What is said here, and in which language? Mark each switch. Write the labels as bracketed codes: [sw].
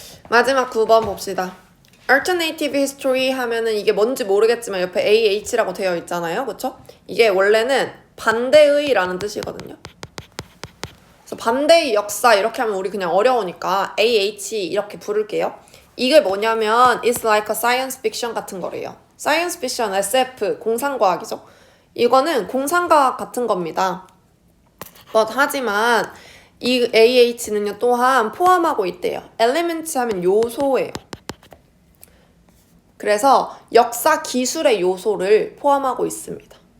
[ko] 마지막 9번 봅시다. Alternative History 하면은 이게 뭔지 모르겠지만 옆에 AH라고 되어 있잖아요. 그쵸? 이게 원래는 반대의라는 뜻이거든요. 그래서 반대의 역사 이렇게 하면 우리 그냥 어려우니까 AH 이렇게 부를게요. 이게 뭐냐면 [en] It's like a science fiction [ko] 같은 거래요. Science fiction, SF, 공상과학이죠. 이거는 공상과학 같은 겁니다. 하지만 이 AH는요 또한 포함하고 있대요. Elements 하면 요소예요. 그래서 역사 기술의 요소를 포함하고 있습니다.